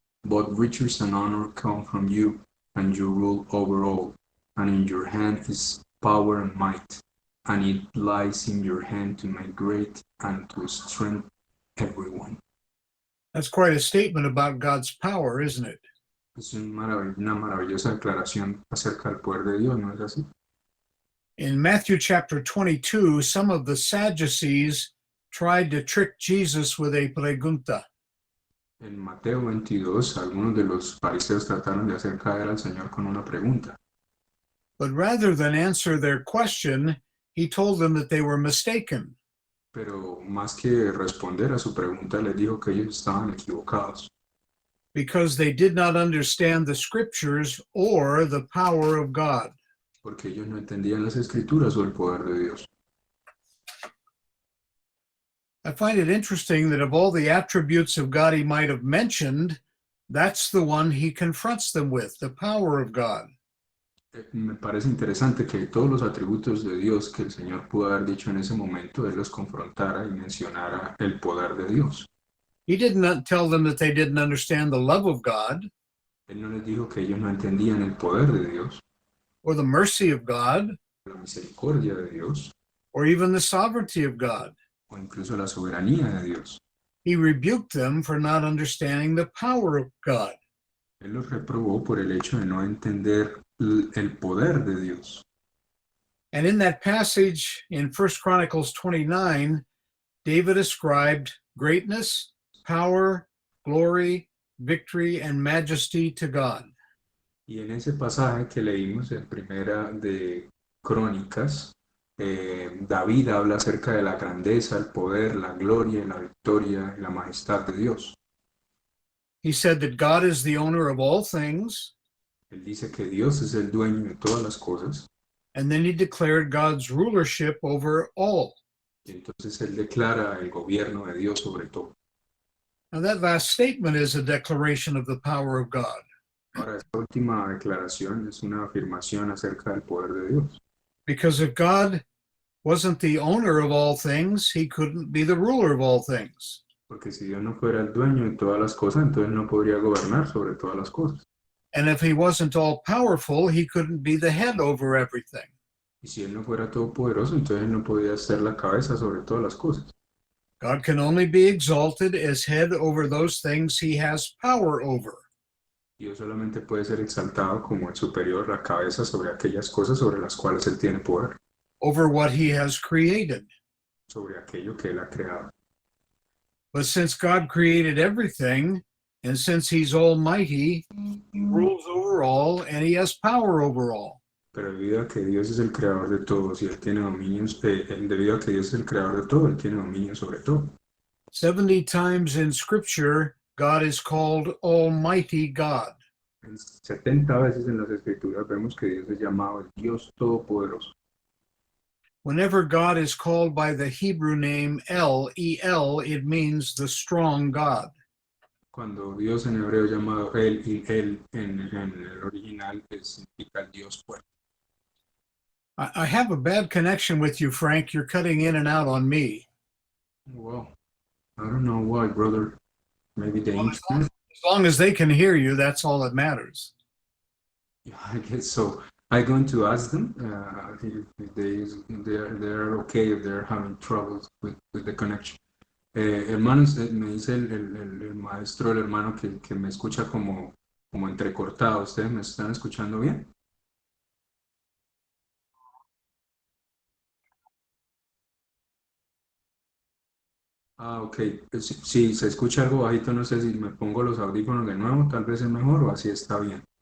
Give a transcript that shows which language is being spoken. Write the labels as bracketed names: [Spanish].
[English] Both riches and honor come from you, and you rule over all. And in your hand is power and might, and it lies in your hand to make great and to strengthen everyone. That's quite a statement about God's power, isn't it? [Spanish] Es una maravillosa declaración acerca del poder de Dios, ¿no es así? [English] In Matthew chapter 22, some of the Sadducees tried to trick Jesus with a [Spanish] pregunta. En Mateo 22, algunos de los fariseos trataron de hacer caer al Señor con una pregunta. [English] But rather than answer their question, he told them that they were mistaken. [Spanish] Pero más que responder a su pregunta, les dijo que ellos estaban equivocados, [English] Because they did not understand the scriptures or the power of God. [Spanish] porque ellos no entendían las escrituras o el poder de Dios. [English] I find it interesting that of all the attributes of God he might have mentioned, that's the one he confronts them with, the power of God. [Spanish] Me parece interesante que todos los atributos de Dios que el Señor pudo haber dicho en ese momento, Él los confrontara y mencionara el poder de Dios. [English] He did not tell them that they didn't understand the love of God [Spanish] Él no les dijo que ellos no entendían el poder de Dios, [English] or the mercy of God [Spanish] la misericordia de Dios, [English] or even the sovereignty of God. [Spanish] o incluso la soberanía de Dios. [English] He rebuked them for not understanding the power of God. [Spanish] Él los reprobó por el hecho de no entender el poder de Dios. [English] And in that passage in 1 Chronicles 29, David ascribed greatness, power, glory, victory, and majesty to God. [Spanish] Y en ese pasaje que leímos en Primera de Crónicas, David habla acerca de la grandeza, el poder, la gloria, la victoria y la majestad de Dios. [English] He said that God is the owner of all things, [Spanish] Él dice que Dios es el dueño de todas las cosas, [English] and then he declared God's rulership over all. [Spanish] y entonces él declara el gobierno de Dios sobre todo. [English] Now, that last statement is a declaration of the power of God. [Spanish] Ahora, esta última declaración es una afirmación acerca del poder de Dios. [English] Because if God wasn't the owner of all things, he couldn't be the ruler of all things. [Spanish] Porque si Dios no fuera el dueño de todas las cosas, entonces no podría gobernar sobre todas las cosas. [English] And if he wasn't all powerful, he couldn't be the head over everything. [Spanish] Y si Él no fuera todopoderoso, entonces Él no podía ser la cabeza sobre todas las cosas. [English] God can only be exalted as head over those things he has power over. [Spanish] Dios solamente puede ser exaltado como el superior, la cabeza sobre aquellas cosas sobre las cuales Él tiene poder, [English] Over what he has created. [Spanish] sobre aquello que Él ha creado. [English] But since God created everything, and since he's almighty, he rules over all and he has power over all. [Spanish] Pero debido a que Dios es el creador de todos y Él tiene dominios, debido a que Dios es el creador de todo, Él tiene dominio sobre todo. [English] 70 times in Scripture, God is called Almighty God. [Spanish] 70 veces en las Escrituras vemos que Dios es llamado el Dios Todopoderoso. [English] Whenever God is called by the Hebrew name El, E-L, it means the strong God. [Spanish] Cuando Dios en hebreo llamado Él y Él en el original significa el Dios fuerte. [English] I have a bad connection with you, Frank. You're cutting in and out on me. Well, I don't know why, brother. Maybe the internet. As long as they can hear you, that's all that matters. Yeah, I guess so. I'm going to ask them if they're okay, if they're having troubles with the connection. [Spanish] Hermanos, me dice el maestro, el hermano que me escucha como entrecortado. ¿Ustedes me están escuchando bien? Ah, ok. Si se escucha algo bajito, no sé si me pongo los audífonos de nuevo, tal vez es mejor o así está bien.